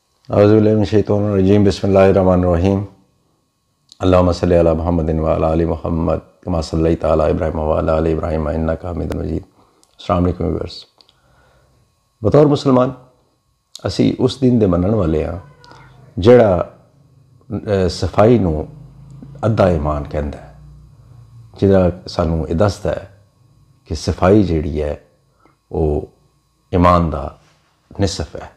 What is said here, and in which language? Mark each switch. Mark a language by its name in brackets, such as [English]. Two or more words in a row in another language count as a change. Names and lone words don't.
[Arabic] أعوذ بالله من الشيطان الرجيم بسم الله الرحمن الرحيم اللهم صل على محمد وعلى آل محمد كما صليت على إبراهيم وعلى آل إبراهيم إنك حميد مجيد. السلام عليكم व्यूअर्स। [Punjabi] بطور مسلمان اسیں اس دین دے منن والے ہاں جہڑا صفائی نوں ادھا ایمان کہندا ہے، جہڑا سانوں یہ دسدا ہے کہ صفائی جہڑی ہے وہ ایمان دا نصف ہے.